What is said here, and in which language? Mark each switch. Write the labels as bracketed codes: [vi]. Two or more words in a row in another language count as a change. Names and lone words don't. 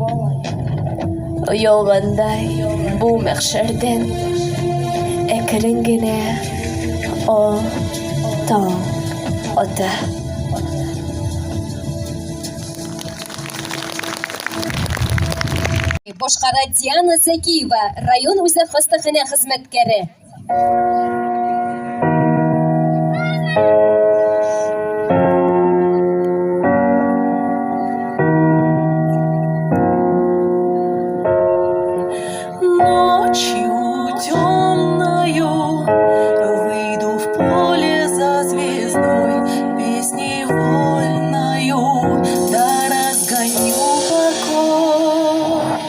[tt] Оялгандай бу мәхшәрдән әкрен генә таң ата. Башкара Диана Закиева, район үзәк хастаханә хезмәткәре. [ru] Ночью темною выйду в поле за звездой, песней вольною да разгоню покой.